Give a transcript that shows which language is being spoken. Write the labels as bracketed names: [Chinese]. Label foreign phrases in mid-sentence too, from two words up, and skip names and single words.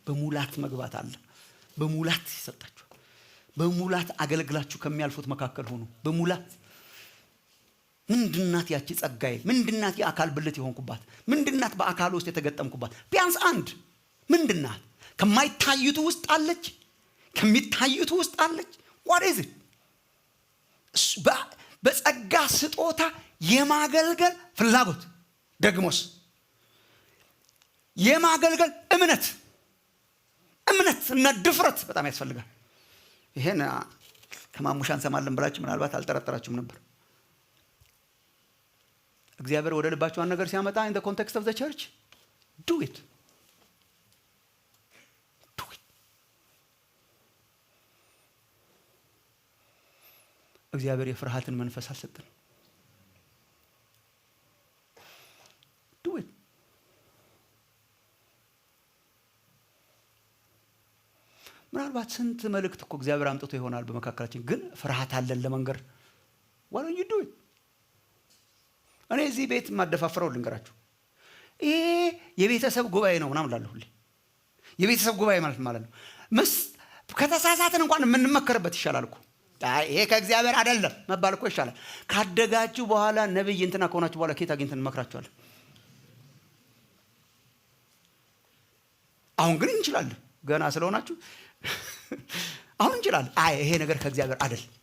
[Amharic] በሙላት መግባት አለ። በሙላት ይሰጣችኋል። በሙላት አገልግላችሁ ከሚያልፉት መካከል ሆኑ። በሙላት ምንድናት ያቺ ጸጋዬ? ምንድናት የአካል ብልት የሆንኩባት? ምንድናት በአካል ውስጥ የተገጠምኩባት? ቢያንስ አንድ ምንድናት? ከማይታዩት ውስጥ አለች፣ ከሚታዩት ውስጥ አለች። [English] what is it? [Amharic] በጸጋ ስጦታ የማገልገል ፍላጎት፣ ደግሞስ የማገልገል እምነት እና ድፍረት በጣም ያስፈልጋል። ይሄን ከማሙሻ እንሰማለን ብላችሁ ምናልባት አልጠረጠራችሁም ነበር። እግዚአብሔር ወደ ልባችሁ አንድ ነገር ሲያመጣ [English] in the context of the church do it. [Amharic] እግዚአብሔር የፍርሃትን መንፈስ አልሰጠን። [English] do it. [Amharic] ምናልባት ስንት መልእክት እኮ እግዚአብሔር አምጥቶ ይሆናል በመካከላችን፣ ግን ፍርሃት አለን ለመንገር። [English] why don't you do it? [Amharic] እኔ እዚህ ቤት ማደፋፍረው ልንገራችሁ። ይሄ የቤተሰብ ጉባኤ ነው ምናምን እላለሁ ሁሌ። የቤተሰብ ጉባኤ ማለት ነው ከተሳሳትን እንኳን የምንመከርበት ይሻላል እኮ። ይሄ ከእግዚአብሔር አይደለም መባል እኮ ይሻላል። ካደጋችሁ በኋላ ነብይ እንትና ከሆናችሁ በኋላ ኬት አግኝተን እንመክራችኋለን። አሁን ግን እንችላለን፣ ገና ስለሆናችሁ አሁን እንችላለን። ይሄ ነገር ከእግዚአብሔር አይደል፣